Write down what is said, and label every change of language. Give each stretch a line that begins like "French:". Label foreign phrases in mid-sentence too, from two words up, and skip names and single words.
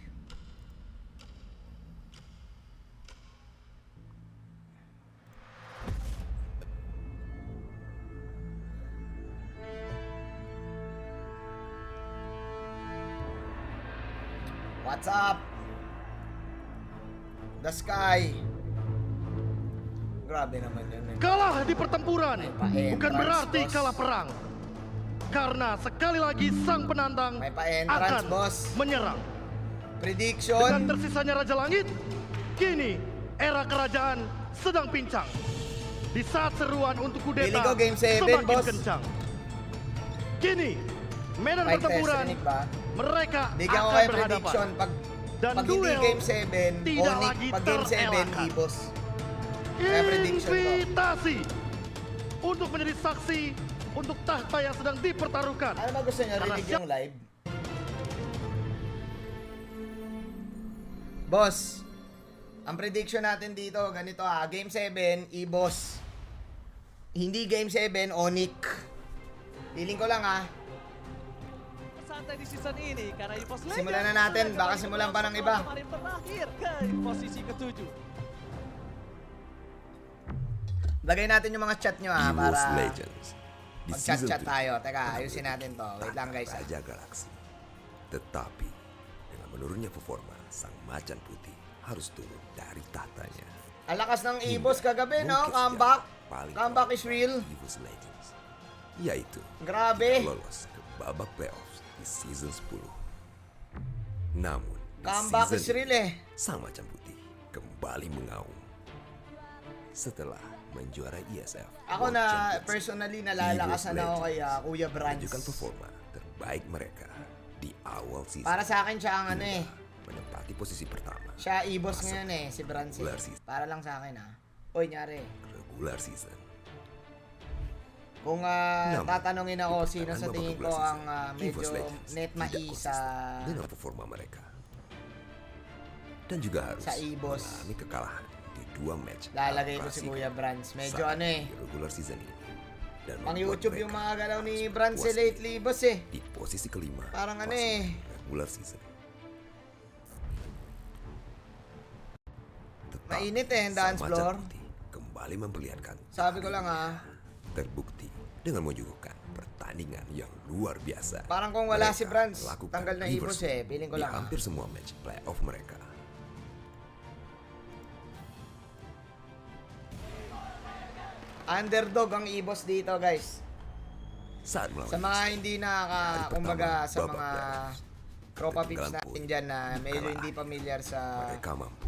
English: What's up? The Sky.
Filipino: Grabe naman yun.
Indonesian: Kalah di pertempuran bukan berarti
Filipino: boss.
Indonesian: kalah perang. Karena sekali lagi sang penantang
Filipino: May pa-entrance,
Indonesian: akan
Filipino: boss.
Indonesian: menyerang.
Filipino: Prediction.
Indonesian: Dengan tersisanya Raja Langit, kini era kerajaan sedang pincang. Di saat seruan untuk
Filipino: Feeling
Indonesian: kudeta
Filipino: ko game 7,
Indonesian: semakin
Filipino: boss.
Indonesian: kencang. Kini, medan
English: Fight test,
Indonesian: pertempuran
Filipino: Rinig ba?
Indonesian: mereka
Filipino: Bigyan ko
Indonesian: akan
Filipino: kayo
Indonesian: berhadapan.
Filipino: prediction.
Indonesian: Dan
Filipino: Pag hindi
Indonesian: duel
Filipino: game 7,
Indonesian: tidak
Filipino: ONIC.
Indonesian: lagi
Filipino: Pag game 7,
Indonesian: terelakkan.
Filipino: EVOS. Kaya prediction ko.
Indonesian: Invitasi untuk menjadi saksi untuk tahta yang sedang dipertaruhkan.
Filipino: Ano ba gusto nyo? Rinig yung live? Boss, ang prediction natin dito, ganito Game 7, EVOS. Hindi Game 7, ONIC. Feeling ko lang
Indonesian: Santai di season ini karena EVOS
Filipino: Simulan na natin, baka simulan pa ng iba.
Indonesian: Kemarin terakhir ke posisi ke-7.
Filipino: Lagay natin yung mga chat nyo
Indonesian: EVOS
Filipino: para
Indonesian: Legends. Di
Filipino: mag-chat
Indonesian: season
Filipino: tayo.
Indonesian: 7,
Filipino: Teka, ayusin natin to. Wait lang guys.
Indonesian: Raja Galaksi. Tetapi dengan menurunnya performa, sang macan putih harus turun dari tahtanya.
Filipino: Ang lakas ng
Indonesian: Hingga
Filipino: EVOS kagabi, no?
Indonesian: mungkin
Filipino: Comeback.
Indonesian: sejarah paling
English: Comeback
Indonesian: paling
English: is real.
Indonesian: EVOS Legends. Yaitu
Filipino: Grabe.
Indonesian: lolos ke babak playoffs di season 10. Namun di
English: Comeback is
Indonesian: season
English: real
Indonesian: ini,
Filipino: eh.
Indonesian: sang macan putih kembali mengaum. Setelah menjuara ESF
Filipino: Ako
Indonesian: World
Filipino: na
Indonesian: Champions,
Filipino: personally nalalakasan
Indonesian: EVOS
Filipino: ako kay
Indonesian: Legends
Filipino: Kuya Brands.
Indonesian: menunjukkan performa terbaik mereka di awal season.
Filipino: Para sa akin siya ang ano
Indonesian: hingga
Filipino: eh.
Indonesian: menempati posisi pertama
Filipino: Siya EVOS ngayon eh, si Brands eh.
English: regular season.
Filipino: Para lang sa akin Oy, nyari.
English: regular season.
Filipino: Kung
Indonesian: Namun,
Filipino: tatanungin ako sino
Indonesian: pertengahan
Filipino: sa
Indonesian: babak
Filipino: tingin ko
Indonesian: regular
Filipino: ang
Indonesian: season,
Filipino: medyo
Indonesian: EVOS Legends
Filipino: net
Indonesian: tidak mais sa konsisten dengan performa mereka. Dan juga harus
Filipino: Sa EVOS.
Indonesian: mengalami kekalahan di 2 match
Filipino: lalagay ko si
Indonesian: klasiko
Filipino: Kuya Brands. Medyo
Indonesian: saat
Filipino: ano eh.
Indonesian: di regular season ini. Dan
Filipino: Pang
Indonesian: membuat
Filipino: YouTube
Indonesian: mereka
Filipino: yung mga galaw ni
Indonesian: harus
Filipino: Brands
Indonesian: berpuas
Filipino: lately, boss eh.
Indonesian: di posisi kelima
Filipino: Parang ano
Indonesian: masuk
Filipino: eh.
English: regular season.
Indonesian: Tetapi
Filipino: Mainit eh, ang
Indonesian: sang
English: dance
Indonesian: macan
English: floor.
Indonesian: putih kembali memperlihatkan
Filipino: Sabi ko lang
Indonesian: terbukti dengan menyuguhkan pertandingan yang luar biasa.
Filipino: Parang kung wala
Indonesian: Mereka
Filipino: si Brands,
Indonesian: melakukan
Filipino: tanggal na EVOS
Indonesian: reversal
Filipino: eh. Feeling ko
Indonesian: di
Filipino: lang
Indonesian: hampir semua match playoff mereka.
Filipino: Underdog ang EVOS dito, guys.
Indonesian: Saat melawan
Filipino: Sa mga
Indonesian: Israel,
Filipino: hindi
Indonesian: hari
Filipino: kumbaga
Indonesian: pertama
Filipino: sa
Indonesian: babak
Filipino: mga
Indonesian: playoffs,
Filipino: tropa pips
Indonesian: ketinggalan
Filipino: natin
Indonesian: poin
Filipino: dyan na
Indonesian: di
Filipino: medyo kala hindi
Indonesian: akhir,
Filipino: familiar sa
Indonesian: mereka mampu